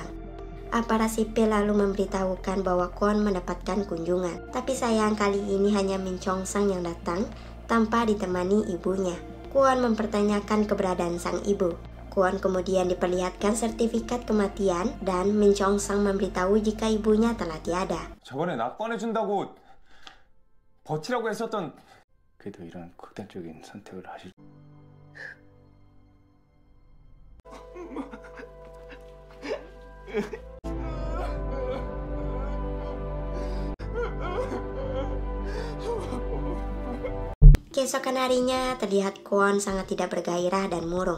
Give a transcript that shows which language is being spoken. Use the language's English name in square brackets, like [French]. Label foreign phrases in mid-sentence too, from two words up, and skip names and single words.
[Indonesian] Aparat sipil lalu memberitahukan bahwa Kwon mendapatkan kunjungan. Tapi sayang kali ini hanya Min Chong Sang yang datang tanpa ditemani ibunya. Kwon mempertanyakan keberadaan sang ibu. Kwon kemudian diperlihatkan sertifikat kematian dan Min Chong Sang memberitahu jika ibunya telah tiada. [Korean] 저번에 나 꺼내준다고 버티라고 했었던 그래도 이런 극단적인 선택을 하실 [Indonesian] Keesokan harinya terlihat Kwon sangat tidak bergairah dan murung.